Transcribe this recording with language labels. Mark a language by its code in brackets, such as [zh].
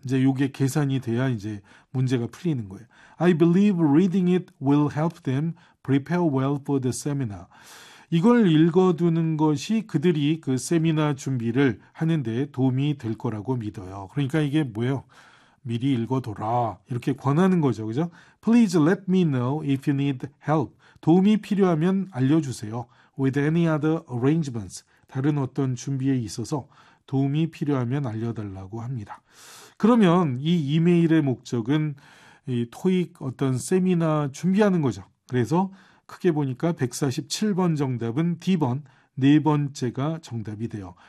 [ko] 이제 이게 계산이 돼야 이제 문제가 풀리는 거예요. [en] I believe reading it will help them prepare well for the seminar. [ko] 이걸 읽어두는 것이 그들이 그 세미나 준비를 하는 데 도움이 될 거라고 믿어요. 그러니까 이게 뭐예요? 미리 읽어둬라. 이렇게 권하는 거죠. 그죠? [en] Please let me know if you need help. [ko] 도움이 필요하면 알려주세요. [en] With any other arrangements. [ko] 다른 어떤 준비에 있어서 도움이 필요하면 알려달라고 합니다. 그러면 이 이메일의 목적은 이 토익 어떤 세미나 준비하는 거죠. 그래서 크게 보니까 147번 정답은 D번, 네 번째가 정답이 돼요.